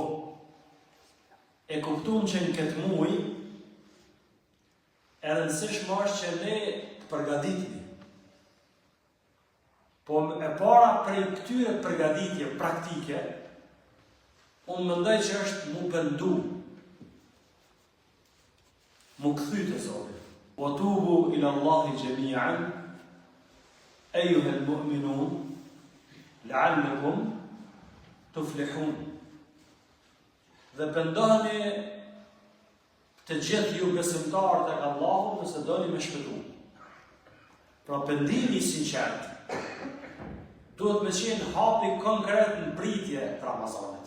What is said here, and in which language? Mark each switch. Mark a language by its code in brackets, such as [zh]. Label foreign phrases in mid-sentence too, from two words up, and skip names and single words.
[sq] E kuptuam që në këtë muaj e rëndësishme është që ne të përgatitemi. Po e para prej këtyre përgatitje praktike, unë mendoj që është mu pendu, mu kthy te Zoti. [ar] وتوبوا إلى الله جميعا أيها المؤمنون لعلكم تفلحون. [sq] Dhe pendoheni të gjithë ju besimtarët e Allahut nëse doni me shpëtu. Pra pendimi i sinqert duhet me qenë hapi konkret në pritje të Ramazanit.